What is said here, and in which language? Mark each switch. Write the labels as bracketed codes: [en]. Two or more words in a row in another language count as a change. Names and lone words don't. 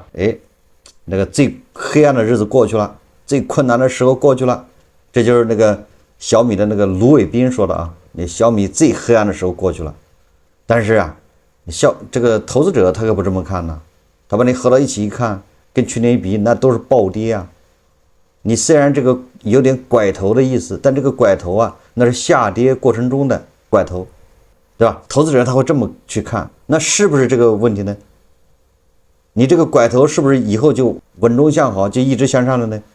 [zh] 哎，那個最黑暗的日子過去了，最困難的時候過去了，這就是那個小米的那個盧偉斌說的啊，你小米最黑暗的時候過去了。但是啊，這個投資者他可不這麼看呢，他把你合到一起一看，跟去年一比，那都是暴跌啊。你雖然這個有點拐頭的意思，但這個拐頭啊，那是下跌過程中的拐頭，對吧？投資者他會這麼去看，那是不是這個問題呢？你這個拐頭是不是以後就穩中向好，就一直向上了呢？